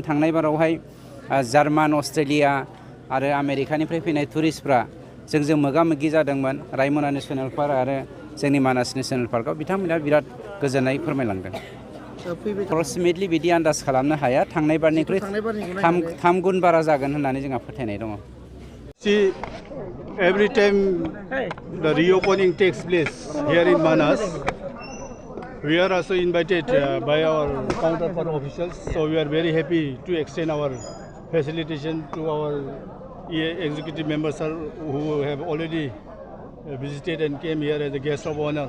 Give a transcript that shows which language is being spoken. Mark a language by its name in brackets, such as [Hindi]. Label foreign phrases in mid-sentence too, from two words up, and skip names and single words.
[Bodo] थांनाय बारावहाय जार्मान, अस्ट्रेलिया आरो आमेरिकानिफ्राय फैनाय टुरिस्टफ्रा जोंजों मोगा मोगि जादोंमोन रायमना [English] national park [Bodo] आरो जोंनि मानास नेसनेल पार्कआव बिथांमोना बिराद गोजोननाय फोरमायलांदों। अप्रक्सिमेटलि बिदि आन्दाज खालामनो हाया, थांनाय बारनिख्रुइ थाम गुन बारा जागोन होननानै जोंहा फोथायनाय दङ। [English] See, every time the reopening takes place here in Manas, we are also invited by our counterpart officials. So we are very happy to extend our facilitation to our executive members who have already visited and came here as a guest of honor.